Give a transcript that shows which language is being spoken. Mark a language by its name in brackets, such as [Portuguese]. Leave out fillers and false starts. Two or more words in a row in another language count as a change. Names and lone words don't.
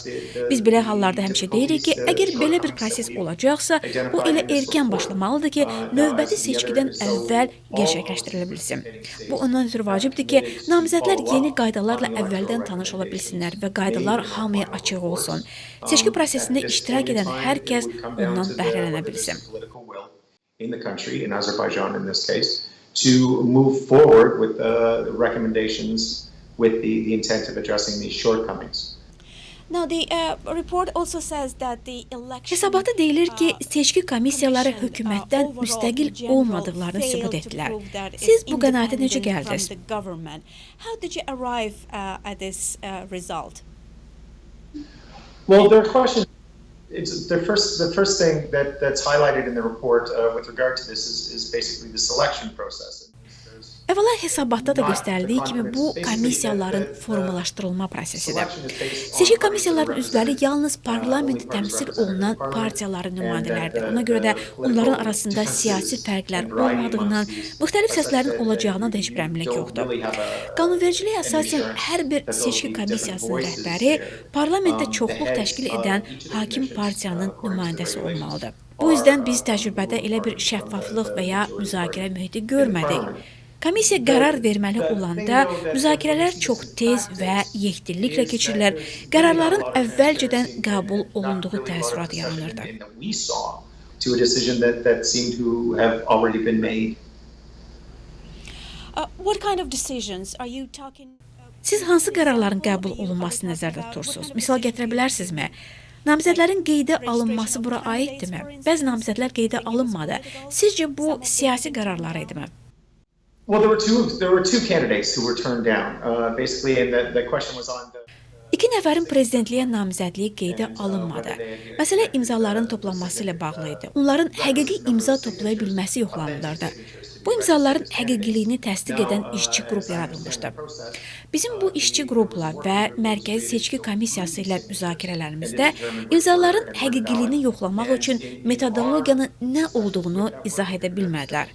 [Azerbaijani] Biz belə hallarda həmişə deyirik ki, əgər belə bir proses olacaqsa, o elə erkən başlamalıdır ki, növbəti seçkidən əvvəl gerçəkləşdirilə bilsin. Bu, ondan ötürü vacibdir ki, namizədlər yeni qaydalarla əvvəldən tanış ola bilsinlər və qaydalar hamıya açıq olsun. Seçki prosesində iştirak edən hər kəs ondan bəhrələnə bilsin. [English] In the country, in Azerbaijan in this case, to move forward with the recommendations with the intent of addressing these shortcomings. Now, the report also says that the election [Azerbaijani] Hesabatda deyilir ki, seçki komissiyaları hökumətdən müstəqil olmadıqlarını sübut etdilər. Siz bu qənaətə necə gəldiniz? [English] How did you arrive at this result? Well, there are questions. It's the first thing that's highlighted in the report with regard to this is basically the selection process. [Azerbaijani] Əvvəla hesabatda da göstərildiyi kimi bu komissiyaların formalaşdırılma prosesidir. Seçki komissiyalarının üzvləri yalnız parlamentdə təmsil olunan partiyaların nümayəndələridir. Ona görə də onların arasında siyasi fərqlər olmadığından, müxtəlif səslərin olacağına da heç bir əminlik yoxdur. Qanunvericiliyə əsasən hər bir seçki komissiyasının rəhbəri parlamentdə çoxluq təşkil edən hakim partiyanın nümayəndəsi olmalıdır. Bu yüzdən biz təcrübədə elə bir şəffaflıq və ya müzakirə mühiti görmədik. Komissiya qərar verməli olanda müzakirələr çox tez və yekdilliklə keçirilir, qərarların əvvəlcədən qəbul olunduğu təəssürat yaranırdı. [English] What kind of decisions are you talking? [Azerbaijani] Siz hansı qərarların qəbul olunmasını nəzərdə tutursunuz? Misal gətirə bilərsinizmi? Namizədlərin qeydə alınması bura aiddirmi? Bəzi namizədlər qeydə alınmadı. Sizcə bu siyasi qərarlar idimi? [English] Well, there were two candidates who were turned down. Basically, and the question was on the. [Azerbaijani] İki nəfərin prezidentliyə namizədliyi qeydə alınmadı. Məsələ imzaların toplanması ilə bağlı idi. Onların həqiqi imza toplaya bilməsi yoxlanılırdı. Bu imzaların həqiqiliyini təsdiq edən işçi qrup yaradılmışdı. Bizim bu işçi qrupla və Mərkəzi Seçki Komissiyası ilə müzakirələrimizdə imzaların həqiqiliyini yoxlamaq üçün metodologiyanın nə olduğunu izah edə bilmədilər.